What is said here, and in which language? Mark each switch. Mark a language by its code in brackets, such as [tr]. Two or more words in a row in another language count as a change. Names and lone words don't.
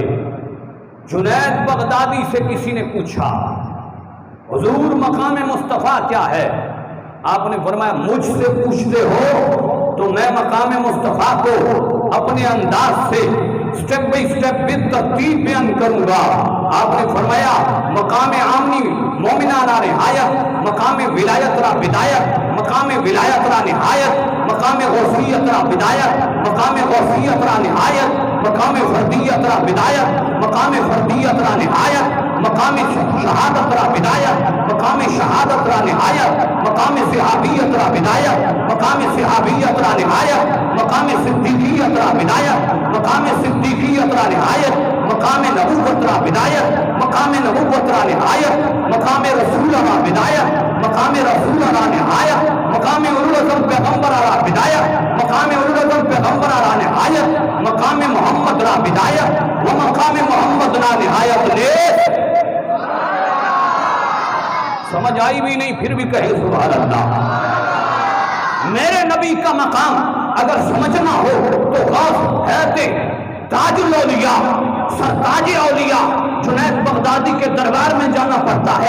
[ur] جنید بغدادی سے کسی نے پوچھا حضور مقام مصطفیٰ کیا ہے؟ آپ نے فرمایا مجھ سے پوچھتے ہو تو میں مقام مصطفیٰ کو اپنے انداز سے [en] step by step [ur] بالترتیب بیان کروں گا. آپ نے فرمایا [fa] مقام عامنی مومنان را نہایت, مقام ولایت را بدایت, مقام ولایت را نہایت, مقام غوثیت را بدایت, مقام غوثیت را نہایت, مقام فردیت را بدایت, مقام فردیت را نہایت, مقام شہادت را بدایت, مقام شہادت را نہایت، مقام صحابیت را بدایت، مقام صحابیت را نہایت، مقام صدیقیت را بدایت، مقام صدیقیت را نہایت، مقام نبوت را بدایت، مقام نبوت را نہایت، مقام رسول را بدایت، مقام رسول را نہایت، مقام اولوالعزم پیغمبر را بدایت، مقام اولوالعزم پیغمبر را نہایت، مقام محمد را بدایت و مقام محمد را نہایت لے۔ [ur] سمجھ آئی بھی نہیں پھر بھی کہے سبحان اللہ۔ میرے نبی کا مقام اگر سمجھنا ہو تو غوث حیات تاج الاولیاء سرتاج اولیاء جنید بغدادی کے دربار میں جانا پڑتا ہے۔